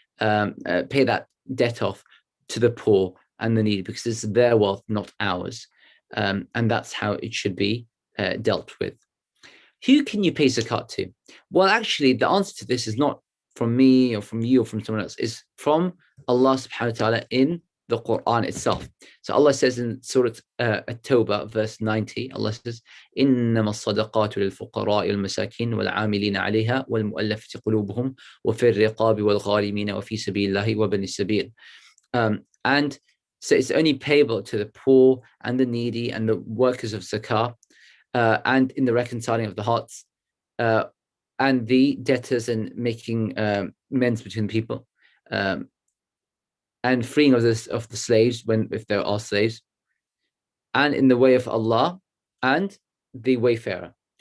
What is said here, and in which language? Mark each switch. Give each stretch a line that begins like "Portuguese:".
English: pay that debt off to the poor and the needy, because it's their wealth, not ours. And that's how it should be dealt with. Who can you pay zakat to? Well, actually, the answer to this is not from me or from you or from someone else. It's from Allah subhanahu wa ta'ala in the Quran itself. So Allah says in Surah At-Tawbah, verse 90, Allah says,
Arabic: إِنَّمَا الصَّدَقَاتُ لِلْفُقَرَاءِ وَالْمَسَاكِينِ وَالْعَامِلِينَ عَلَيْهَا وَالْمُؤَلَّفَةِ قُلُوبُهُمْ وَفِي الرِّقَابِ وَالْغَارِمِينَ وَفِي سَبِيلِ اللَّهِ وَابْنِ السَّبِيلِ.
English: And so it's only payable to the poor and the needy and the workers of zakah, and in the reconciling of the hearts, and the debtors, and making amends between people, and freeing of the slaves if there are slaves, and in the way of Allah, and the wayfarer.